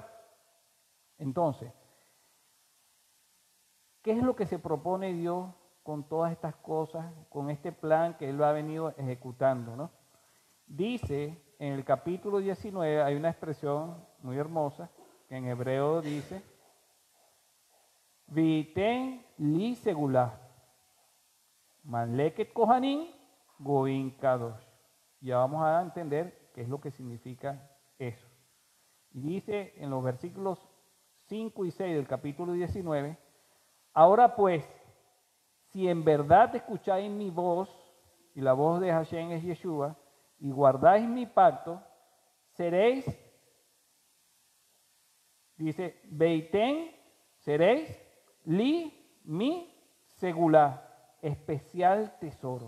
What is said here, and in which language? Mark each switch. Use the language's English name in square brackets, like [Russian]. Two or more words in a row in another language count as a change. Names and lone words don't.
[Spanish] Entonces, ¿qué es lo que se propone Dios con todas estas cosas, con este plan que Él lo ha venido ejecutando, ¿no? Dice en el capítulo 19, hay una expresión muy hermosa, que en hebreo dice, [Hebrew] והייתם לי סגולה ממלכת כהנים גוי קדוש. [Spanish] Ya vamos a entender qué es lo que significa eso. Y dice en los versículos 5 y 6 del capítulo 19, ahora pues, si en verdad escucháis mi voz, y la voz de Hashem es Yeshua, y guardáis mi pacto, seréis, dice, Beiten, seréis, li, mi, segulá, especial tesoro.